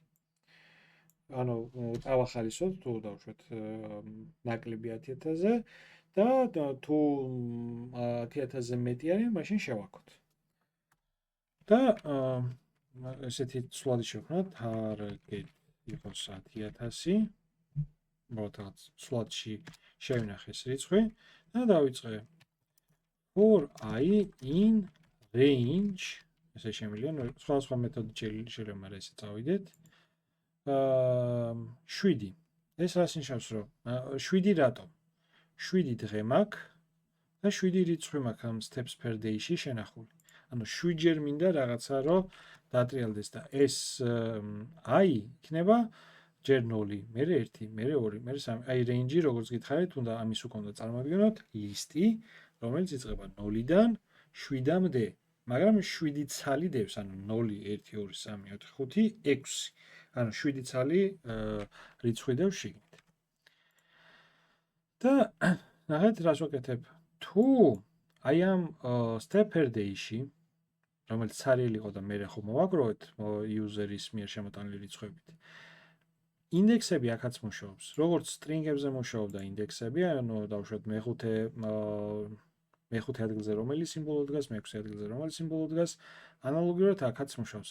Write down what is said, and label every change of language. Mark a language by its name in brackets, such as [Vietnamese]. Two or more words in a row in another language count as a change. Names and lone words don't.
[Georgian] ანუ წავახალისოთ თუ დავუშვათ ნაკლები 10000-ზე და თუ 10000-ზე მეტი არის, მაშინ შევაქოთ. და ესეთი სვლადი შევქნათ, target იყოს 10000. მოთხოვთ სვლადში შევინახეს რიცხვი და დავიწყე [English] for I in range [Georgian] ესე შემიძლია სხვა მეთოდი შეიძლება მაგრამ ესე წავიდეთ 7 ეს რას ნიშნავს რომ 7 რატომ 7 დღე მაქვს და 7 რიცხვი მაქვს ამ [English] steps per day-ში [Georgian] შენახული ანუ 7 ჯერ მინდა რაღაცა რომ დაატრიალდეს და ეს I იქნება ჯერ 0, მე 1, მე 2, მე 3. აი range-ი როგორც გითხარით, უნდა ამის უკვე უნდა წარმოვიდგინოთ ლისტი, რომელიც იწყება 0-დან 7-მდე. მაგრამ 7 ცალი დევს, ანუ 0, 1, 2, 3, 4, 5, 6. ანუ 7 ცალი რიცხვი დევს შიგნით. და ნახეთ, რას ვაკეთებ? თუ აი ამ [English] step per day-ში, [Georgian] რომელიც ცარიელი იყო და მე ხო მოვაგროვეთ user-ის მიერ შემოტანილი რიცხვებით. ინდექსები აქაც მუშაობს. როგორც string-ებზე მუშაობდა ინდექსები, ანუ დავუშვათ მეხუთე ადგილზე რომელი სიმბოლო დგას, მეექვსე ადგილზე რომელი სიმბოლო დგას, ანალოგიურად აქაც მუშაობს.